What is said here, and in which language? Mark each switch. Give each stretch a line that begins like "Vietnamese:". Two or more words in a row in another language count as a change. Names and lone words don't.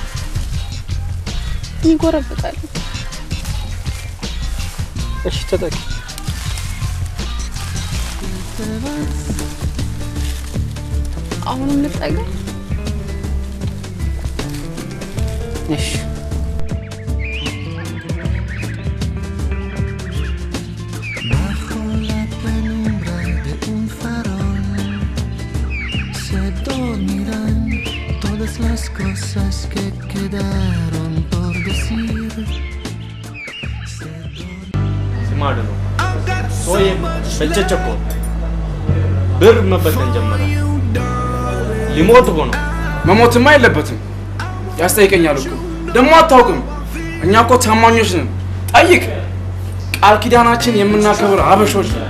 Amharic: ይጎረብጣል። እሺ ተጠቂ። አሁንም ልጠጋ? እሺ
Spanish: las cosas que quedaron por decir.
Amharic: ስማድ ነው ሶይ በጨጨቆ ብር መበተን ጀመረ። ሊሞት ሆኖ መሞትማ የለበትም። ያስጠይቀኛል እኮ ደግሞ አታውቅም። እኛ እኮ ታማኞች ነን። ጠይቅ። ቃል ኪዳናችን የምናከብር አበሾች።